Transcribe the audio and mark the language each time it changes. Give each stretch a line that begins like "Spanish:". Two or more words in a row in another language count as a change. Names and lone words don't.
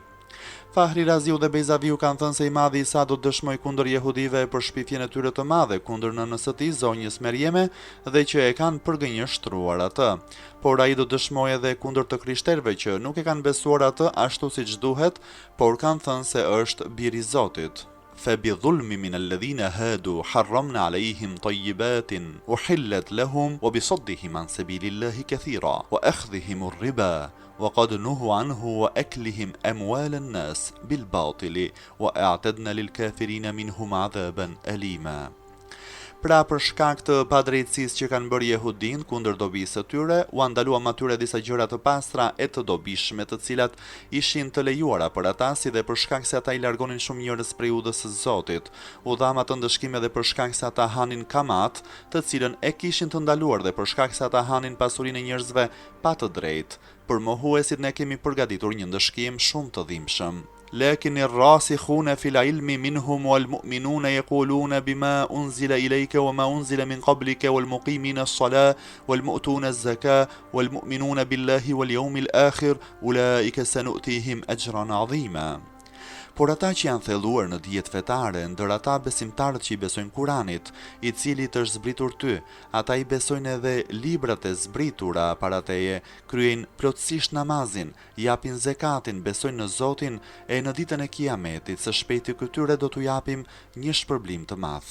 Albanian: Fahri Raziu dhe Bejzaviu kanë thënë se I madhi Isa do të dëshmoj kundër jehudive për shpifjen e tyre të madhe kundër nënës së tij, zonjës Merjeme, dhe që e kanë përgënjeshtruar atë. Por ai do të dëshmojë edhe kundër të krishterëve që nuk e kanë besuar atë ashtu siç duhet, por kanë thënë se është biri I Zotit.
Arabic: فبظلم من الذين هادوا حرمنا عليهم طيبات أحلت لهم وبصدهم عن سبيل الله كثيرا وأخذهم الربا وقد نهوا عنه وأكلهم أموال الناس بالباطل وأعتدنا للكافرين منهم عذابا أليما.
Albanian: Pra për shkak të padrejtësisë që kanë bërë jehudin kundër dobisë së tyre, u ndaluam atyre disa gjëra të pastra e të dobishme, të cilat ishin të lejuara për ata, si dhe për shkak se ata I largonin shumë njerëz prej udhës së Zotit. U dham atë ndëshkim edhe për shkak se ata hanin kamat, të cilën e kishin të ndaluar, dhe për shkak se ata hanin pasurinë e njerëzve pa të drejtë. Për mohuesit ne kemi përgatitur një ndëshkim shumë të dhimbshëm.
Arabic: لكن الراسخون في العلم منهم والمؤمنون يقولون بما أنزل إليك وما أنزل من قبلك والمقيمين الصلاة والمؤتون الزكاة والمؤمنون بالله واليوم الآخر أولئك سنؤتيهم أجرا عظيما.
Albanian: Por ata që janë thelluar në dijet fetare, ndër ata besimtarët që i besojnë Kuranit, i cili të është zbritur ty, ata i besojnë edhe librat e zbritura para teje, kryejnë plotësisht namazin, japin zekatin, besojnë në Zotin e në ditën e Kiametit, së shpejti këtyre do t'u japim një shpërblim të madh.